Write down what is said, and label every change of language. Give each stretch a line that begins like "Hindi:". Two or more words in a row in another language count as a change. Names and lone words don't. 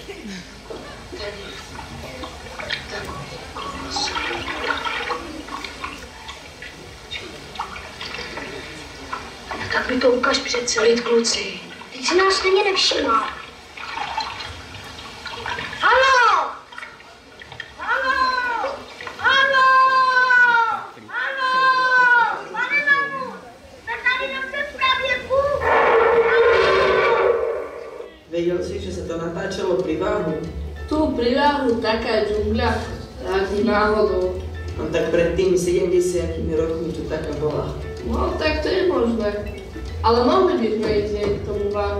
Czech: No tak mi to ukaž přece, lid kluci. Teď si nás stejně nevšimá. Haló! Haló! Haló! Haló! Pane mamu, jsme tady na přepravě.
Slovak: Vedel si, že sa to natáčalo pri Váhu? Tu pri Váhu taká džungľa, ani náhodou. No tak pred tými 70 rokmi tu taká bola. No tak to je možné. Ale mohli by sme ísť k tomu váhu.